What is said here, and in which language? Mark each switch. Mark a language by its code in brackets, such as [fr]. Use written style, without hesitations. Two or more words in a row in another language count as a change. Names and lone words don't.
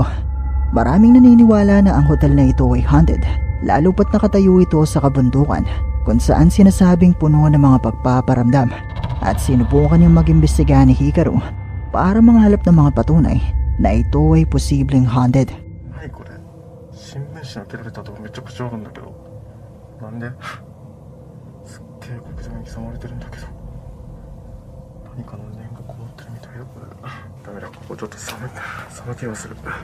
[tl] Maraming naniniwala na ang hotel na ito ay haunted, lalo pat nakatayo ito sa kabundukan kung saan sinasabing puno ng mga pagpaparamdam, at sinubukan niyang mag-imbestiga ni Hikaru para manghalap ng mga patunay na ito ay posibleng haunted. [ja] 何これ新聞紙開けられたとこめちゃくちゃあるんだけどなんですっげえ黒点に刻まれてるんだけど何かの念がこもってるみたいだこれダメだここちょっと寒気がする